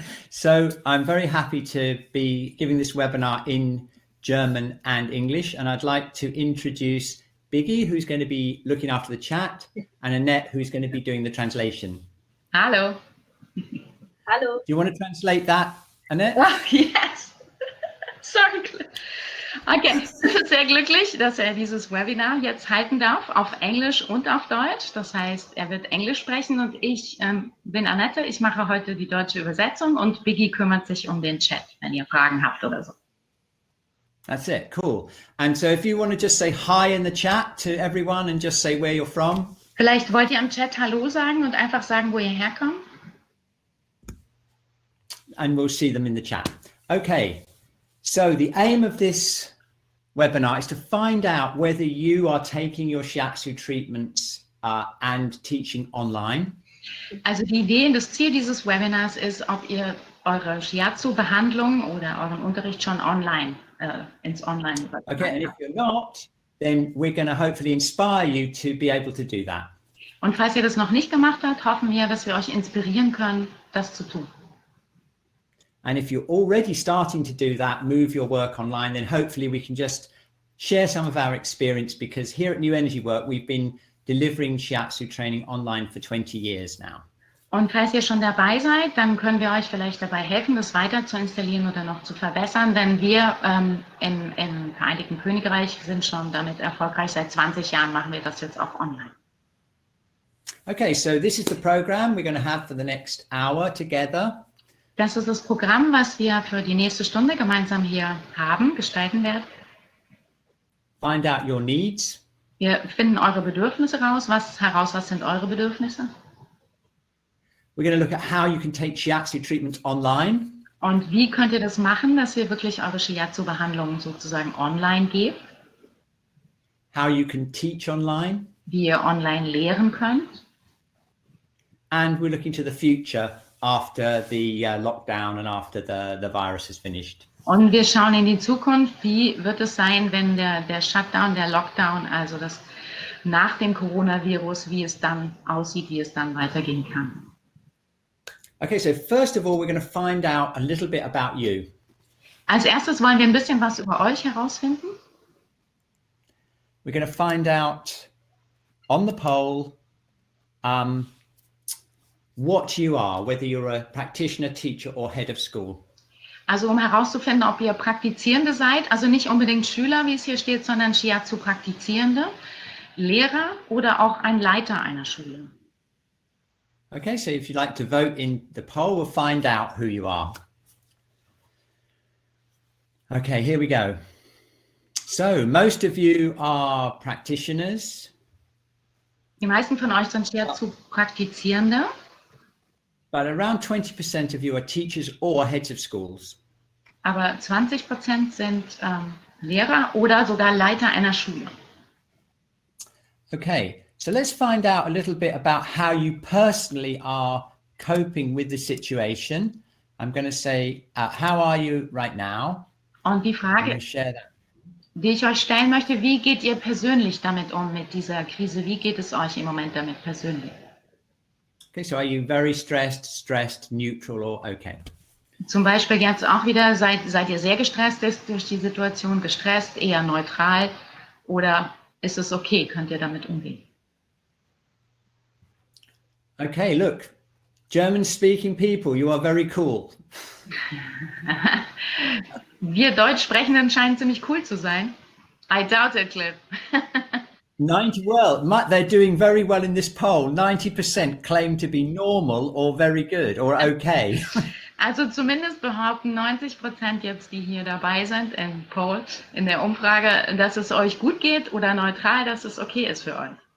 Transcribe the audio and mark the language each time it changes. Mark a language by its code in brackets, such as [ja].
[en] So I'm very happy to be giving this webinar in German and English, and I'd like to introduce Biggie, who's going to be looking after the chat, and Annette, who's going to be doing the translation. [de] Hallo. Hallo. [en] Do you want to translate that, Annette? Oh, yes. Sorry. [de] Okay, ich bin sehr glücklich, dass er dieses Webinar jetzt halten darf, auf Englisch und auf Deutsch. Das heißt, er wird Englisch sprechen und ich bin Annette. Ich mache heute die deutsche Übersetzung und Biggie kümmert sich um den Chat, wenn ihr Fragen habt oder so. [en] That's it, cool. And so if you want to just say hi in the chat to everyone and just say where you're from. [de] Vielleicht wollt ihr im Chat Hallo sagen und einfach sagen, wo ihr herkommt. [en] And we'll see them in the chat. Okay, so the aim of this webinar is to find out whether you are taking your Shiatsu treatments and teaching online. [de] Also die Idee und das Ziel dieses Webinars ist, ob ihr eure Shiatsu-Behandlung oder euren Unterricht schon online ins Online übertragen habt. [en] Okay, and if you're not, then we're going to hopefully inspire you to be able to do that. [de] Und falls ihr das noch nicht gemacht habt, hoffen wir, dass wir euch inspirieren können, das zu tun. [en] And if you're already starting to do that, move your work online, then hopefully we can just share some of our experience, because here at New Energy Work, we've been delivering Shiatsu training online for 20 years now. [de] Und falls ihr schon dabei seid, dann können wir euch vielleicht dabei helfen, das weiter zu installieren oder noch zu verbessern, denn wir im Vereinigten Königreich sind schon damit erfolgreich. Seit 20 Jahren machen wir das jetzt auch online. [en] Okay, so this is the program we're going to have for the next hour together. [de] Das ist das Programm, was wir für die nächste Stunde gemeinsam hier haben, gestalten werden. [en] Find out your needs. [de] Wir finden eure Bedürfnisse raus. Was sind eure Bedürfnisse? [en] We're going to look at how you can take Shiatsu treatments online. [de] Und wie könnt ihr das machen, dass ihr wirklich eure Shiatsu-Behandlungen sozusagen online gebt? [en] How you can teach online. [de] Wie ihr online lehren könnt. [en] And we're looking to the future after the lockdown and after the virus is finished. [de] Und wir schauen in die Zukunft. Wie wird es sein, wenn der Shutdown, der Lockdown, also das nach dem Coronavirus, wie es dann aussieht, wie es dann weitergehen kann? [en] Okay, so first of all, we're going to find out a little bit about you. [de] Als erstes wollen wir ein bisschen was über euch herausfinden. [en] We're going to find out on the poll what you are, whether you're a practitioner, teacher or head of school. [de] Also um herauszufinden, ob ihr Praktizierende seid, also nicht unbedingt Schüler, wie es hier steht, sondern Shiatsu-Praktizierende, Lehrer oder auch ein Leiter einer Schule. [en] Okay, so if you'd like to vote in the poll, we'll find out who you are. Okay, here we go. So most of you are practitioners. [de] Die meisten von euch sind Shiatsu-Praktizierende. [en] But around 20% of you are teachers or heads of schools. [de] Aber 20% sind Lehrer oder sogar Leiter einer Schule. [en] Okay, so let's find out a little bit about how you personally are coping with the situation. I'm going to say, how are you right now? [de] Und die Frage, die ich euch stellen möchte, wie geht ihr persönlich damit um, mit dieser Krise? Wie geht es euch im Moment damit persönlich? [en] Okay, so are you very stressed, neutral or okay? [de] Zum Beispiel jetzt auch wieder, seid ihr sehr gestresst durch die Situation, gestresst, eher neutral oder ist es okay, könnt ihr damit umgehen? [en] Okay, look, German-speaking people, you are very cool. [de] Wir Deutschsprechenden scheinen ziemlich cool zu sein. [en] I doubt it, Cliff. 90, well, they're doing very well in this poll. 90% claim to be normal or very good or okay. [de] Also zumindest behaupten 90% jetzt, die hier dabei sind im Poll, in der Umfrage, dass es euch gut geht oder neutral, dass es okay ist für euch.